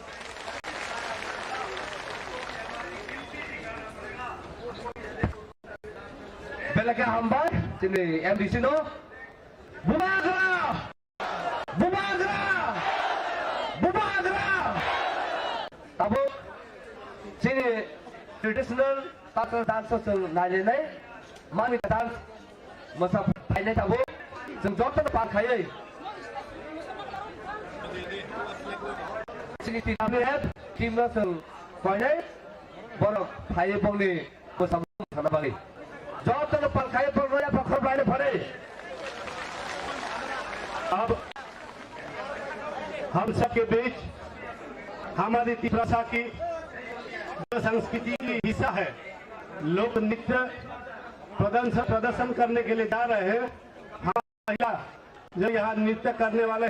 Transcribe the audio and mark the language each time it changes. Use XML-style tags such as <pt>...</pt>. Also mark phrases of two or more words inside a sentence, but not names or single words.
<brx>बेलका हामबाय तिनि एमडीसी नो बुबाग्रा अब जोंनि</brx> <en>traditional culture</en> <brx>डान्सफोरजों नायनानै मामिका डान्स मोसाफायनाय दाबो जों जतन बारखायो जोंनि टीमनो जों फैनाय बर' फायो बंनि मोसानाय जतन बारखायो बर'या बखरबायनो फरे</brx> <hi>अब हम सबके बीच हमारी त्रिपुरा की संस्कृति की हिस्सा है लोक नृत्य प्रदर्शन करने के लिए जा रहे हैं हम महिला जो यहाँ नृत्य करने वाले</hi>